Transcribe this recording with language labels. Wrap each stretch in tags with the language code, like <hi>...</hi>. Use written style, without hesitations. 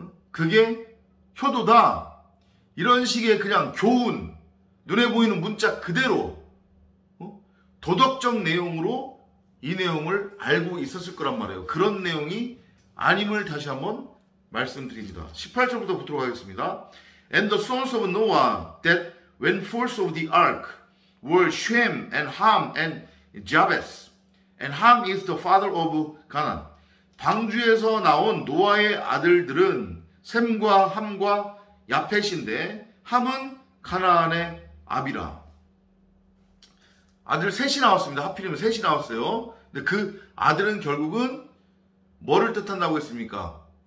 <ko>그게 효도다. 이런 식의 그냥 교훈, 눈에 보이는 문자 그대로 도덕적 내용으로 이 내용을 알고 있었을 거란 말이에요. 그런 내용이 아님을 다시 한번 말씀드립니다. 18절부터 보도록 하겠습니다.</ko> <en>And the sons of Noah that went forth of the ark were Shem and Ham and Japheth. And Ham is the father of Canaan.</en> <ko>방주에서 나온 노아의 아들들은 셈과 함과 야펫인데, 함은 가나안의 아비라. 아들 셋이 나왔습니다. 하필이면 셋이 나왔어요. 근데 그 아들은 결국은 뭐를 뜻한다고 했습니까?</ko>